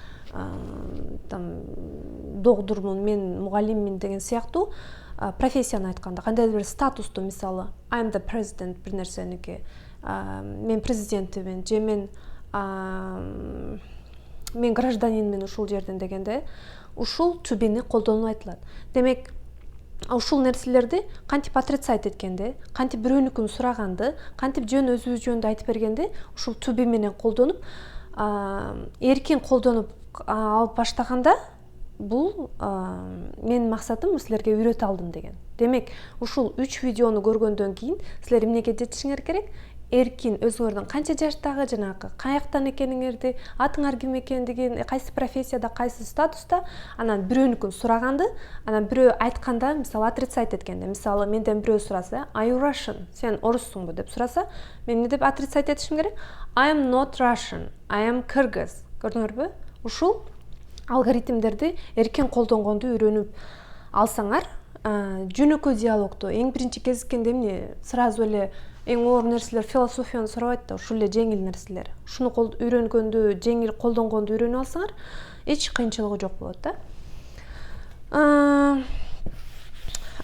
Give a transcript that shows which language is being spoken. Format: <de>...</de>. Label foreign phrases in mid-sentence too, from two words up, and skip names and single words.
<ky>догдурмун, мен мугалиммин деген сыяктуу профессияны айтканда, кандайдыр бир статусту, мисалы</ky> <en>I am the president</en> <ky>бир нерсеники, мен президентимин, же мен гражданинмин ушул жерден дегенде, ушул</ky> <en>to be'ни</en> <ky>колдонуп айтылат. Демек, ушул нерселерди кантип отрицать эткенде, кантип бирөөнүкүн сураганды, кантип жөн өзүбүз жөнүндө айтып бергенде, ушул</ky> <en>to be</en> <ky>менен колдонуп, эркин колдонуп алып баштаганда, бул менин максатым силерге үйрөтө алдым деген. Демек, ушул 3 видеону көргөндөн кийин силер эмнеге жетишиңер керек? Эркин өзүңөрдүн канча жаштагы, жанагы каяктан экениңерди, атыңар ким экендигин, кайсы профессияда, кайсы статуста, анан бирөөнүкүн сураганды, анан бирөө айтканда, мисалы отрицать эткенде, мисалы менден бирөө сураса,</ky> <en>are you Russian?</en> <ky>Сен оруссуңбу деп сураса, мен эмне деп отрицать этишим керек?</ky> <en>I am not Russian, I am Kyrgyz.</en> <ky>Көрдүңөрбү? Ушул алгоритмдерди эркин колдонгонду үйрөнүп алсаңар, жөнөкөй диалогту эң биринчи кезиккенде эмне сразу эле эң оор нерселер философияны сурабайт да, ушул эле жеңил нерселер. Ушуну үйрөнгөндү, жеңил колдонгонду үйрөнүп алсаңар, эч кыйынчылыгы жок болот да.</ky>